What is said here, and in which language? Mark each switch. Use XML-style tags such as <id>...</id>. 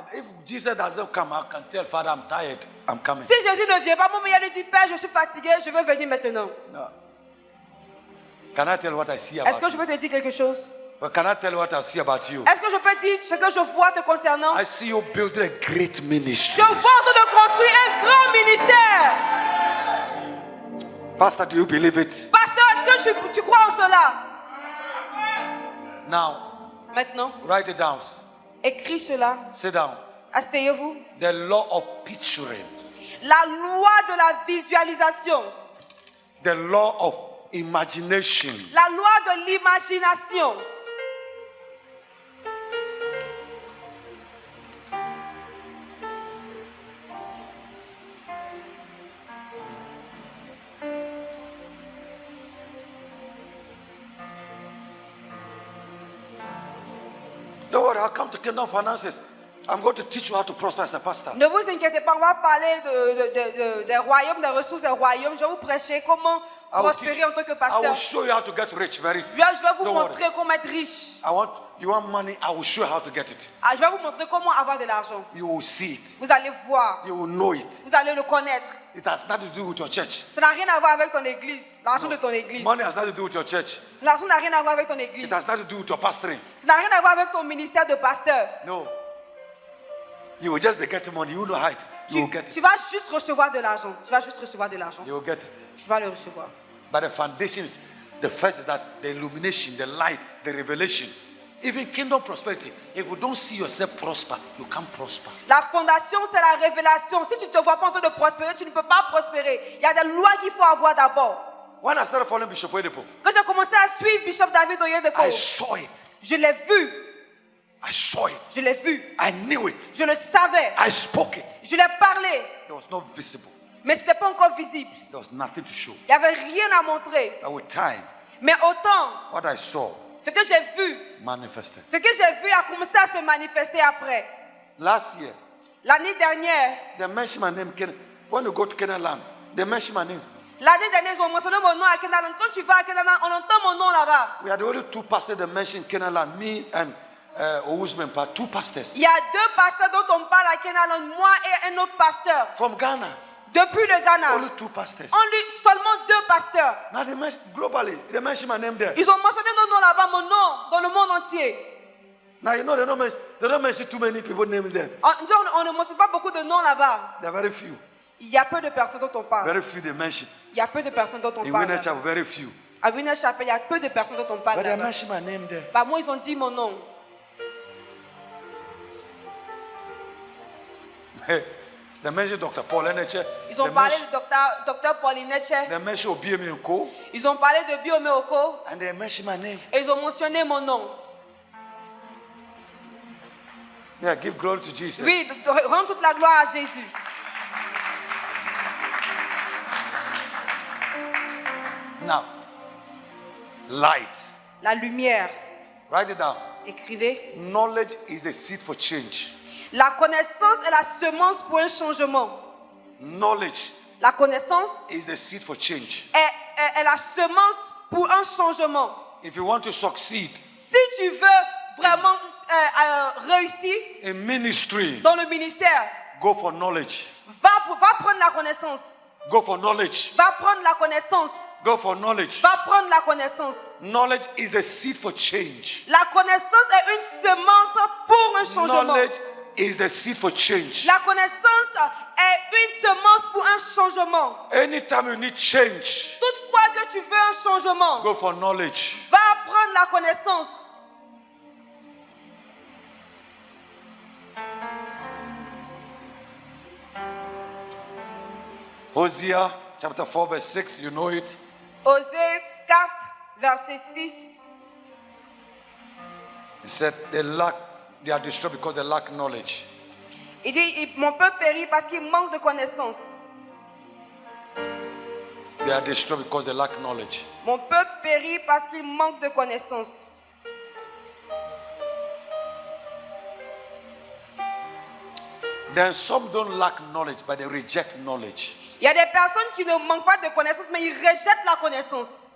<en>If Jesus doesn't come, I can tell Father I'm tired. I'm coming.</en> <fr>Si Jésus ne vient pas, mon meilleur lui dit, Père, je suis fatigué, je veux venir maintenant.</fr> <en>No. Can I tell what I see</en> <fr>Est-ce</fr> <en>about</en> <fr>que je peux te dire quelque chose?</fr> <en>you? Well, can I tell what I see about you?</en> <fr>Est-ce que je peux dire ce que je vois te concernant?</fr> <en>I see you building a great</en> <fr>Je</fr> <en>ministry.</en> <fr>vois en train de construire un grand ministère.</fr> <en>Pastor, do you believe it?</en> <fr>Pasteur, est-ce que tu crois en cela?</fr> <en>Now,</en> <fr>Maintenant,</fr> <en>write it down.</en> <fr>écris cela.</fr> <en>Sit down.</en> <fr>Asseyez-vous.</fr> <en>The law of picturing.</en> <fr>La loi de la visualisation.</fr> <en>The law of imagination.</en> <fr>La loi de l'imagination.</fr> <en>Don't worry, I'll come to Kingdom Finances. I'm going to teach you how to prosper as a pastor.</en> <fr>Ne vous inquiétez pas, on va parler des royaumes, des ressources des royaumes. Je vais vous prêcher comment prospérer en tant que</fr> <en>I will</en> <fr>pasteur.</fr> <en>show you how to get rich very</en> <fr>Je vais vous</fr> <en>Don't</en> <fr>montrer</fr> <en>worry.</en> <fr>comment être riche.</fr> <en>You want money, I will show you how to get it.</en> <fr>Ah, je vais vous montrer comment avoir de l'argent.</fr> <en>You will see it.</en> <fr>Vous allez voir.</fr> <en>You will know it.</en> <fr>Vous allez le connaître.</fr> <en>It has nothing to do with your church.</en> <fr>Ça n'a rien à voir avec ton église. L'argent de ton église.</fr> <en>Money has nothing to do with your church.</en> <fr>L'argent n'a rien à voir avec ton église.</fr> <en>It has nothing to do with your pastoring.</en> <fr>Ça n'a rien à voir avec ton ministère de pasteur.</fr> <en>No. You will just be getting money. You will know how it. You will get</en> <fr>Tu</fr> <en>it.</en> <fr>vas juste recevoir de l'argent. Tu vas juste recevoir de l'argent.</fr> <en>You will get it.</en> <fr>Tu vas le recevoir.</fr> <en>But the foundation is, the first is that the illumination, the light, the revelation. Even kingdom prosperity. If you don't see yourself prosper, you can't prosper.</en> <fr>La fondation, c'est la révélation. Si tu ne te vois pas en train de prospérer, tu ne peux pas prospérer. Il y a des lois qu'il faut avoir d'abord.</fr> <en>When I started following Bishop Oyedepo,</en> <fr>Quand j'ai commencé à suivre Bishop David Oyedepo,</fr> <en>I saw it.</en> <fr>je l'ai vu.</fr> <en>I saw it.</en> <fr>Je l'ai vu.</fr> <en>I knew it.</en> <fr>Je le savais.</fr> <en>I spoke it.</en> <fr>Je l'ai parlé.</fr> <en>It was not visible.</en> <fr>Mais ce n'était pas encore visible.</fr> <en>There was nothing to show.</en> <fr>Il n'y avait rien à montrer.</fr> <en>But with time,</en> <fr>Mais autant,</fr> <en>what I saw</en> <fr>ce que j'ai vu,</fr> <en>manifested.</en> <fr>ce que j'ai vu a commencé à se manifester après.</fr> <en>Last year,</en> <fr>L'année dernière,</fr> <en>they mentioned my name. When you go to Canaan land, They mention my name.</en> <fr>L'année dernière, ils ont mentionné mon nom à Kenaland. Quand tu vas à Kenaland, on entend mon nom là-bas.</fr> <en>We are the only two pastors that mention Kenaland. Me and Owusmempa, two pastors.</en> <fr>Il y a 2 pasteurs dont on parle à Kenaland, moi et un autre pasteur.</fr> <en>From Ghana.</en> <fr>Depuis le Ghana.</fr> <en>Only 2 pastors.</en> <fr>Seulement 2 pasteurs.</fr> <en>Now they mention globally. They mention my name there.</en> <fr>Ils ont mentionné nos noms là-bas, mon nom, dans le monde entier.</fr> <en>Now you know they don't mention too many people's names there.</en> <fr>On ne mentionne pas beaucoup de noms là-bas.</fr> <en>There are very few.</en> <fr>Il y a peu de personnes dont on parle.</fr> <en>Very few they mention.</en> <fr>Il y a peu de personnes dont on</fr> <en>In</en> <fr>parle.</fr> <en>Winner Chapel, very few.</en> <fr>À Winner Chapel, il y a peu de personnes dont on parle.</fr> <en>But they</en> <fr>là-bas.</fr> <en>mention my name there.</en> <fr>Bah, moi, ils ont dit mon nom.</fr> <en>They mention Dr. Paul Eneche.</en> <fr>Ils ont parlé de docteur Pauline Neche.</fr> <en>They mention Obiemi Nko.</en> <fr>Ils ont parlé de Biome Oko.</fr> <en>And they mention my name.</en> <fr>Et ils ont mentionné mon nom.</fr> <en>Yeah, give glory to Jesus.</en> <fr>Oui, rends toute la gloire à Jésus.</fr> <en>Now, light.</en> <fr>La lumière.</fr> <en>Write it down.</en> <fr>Écrivez.</fr> <en>Knowledge is the seed for change.</en> <fr>La connaissance est la semence pour un changement.</fr> <en>Knowledge</en> <fr>La connaissance</fr> <en>is the seed for change.</en> <fr>est la semence pour un changement.</fr> <en>If you want to succeed</en> <fr>Si tu veux vraiment réussir</fr> <en>in ministry,</en> <fr>dans le ministère,</fr> <en>go for knowledge.</en> <fr>va prendre la connaissance.</fr> <en>Go for knowledge.</en> <fr>Va prendre la connaissance.</fr> <en>Go for knowledge.</en> <fr>Va prendre la connaissance.</fr> <en>Knowledge is the seed for change.</en> <fr>La connaissance est une semence pour un changement.</fr> <en>Knowledge is the seed for change.</en> <fr>La connaissance est une semence pour un changement.</fr> <en>Anytime you need change,</en> <fr>Toutefois que tu veux un changement,</fr> <en>go for knowledge.</en> <fr>va prendre la connaissance.</fr> <en>Hosea chapter 4 verse 6, you know it.</en> <fr>Osée 4, verset 6.</fr> <en>He said they are destroyed because they lack knowledge.</en> <fr>Il dit, mon peuple périt parce qu'il manque de connaissance.</fr> <en>They are destroyed because they lack knowledge.</en> <fr>Mon peuple périt parce qu'il manque de connaissance.</fr> <en>Then some don't lack knowledge, but they reject knowledge.</en> <fr>Il y a des personnes qui ne manquent pas de connaissance, mais ils rejettent la connaissance.</fr>